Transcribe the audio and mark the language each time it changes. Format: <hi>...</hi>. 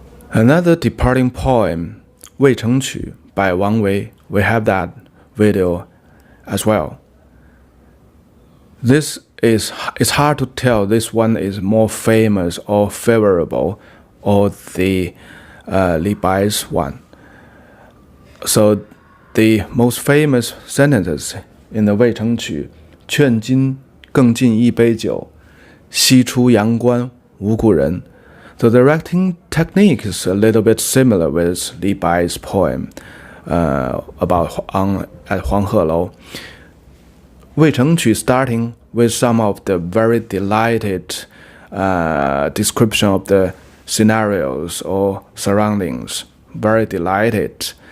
<en>Another departing poem, 渭城曲 by Wang Wei. We have that video as well. It's hard to tell this one is more famous or favorable or the Li Bai's one. So the most famous sentences in the</en> <zh>渭城曲，劝君更尽一杯酒，西出阳关无故人。</zh> <en>So the writing technique is a little bit similar with Li Bai's poem about at 黄鹤楼。渭城曲 starting with some of the very delighted description of the scenarios or surroundings, very delighted.</en>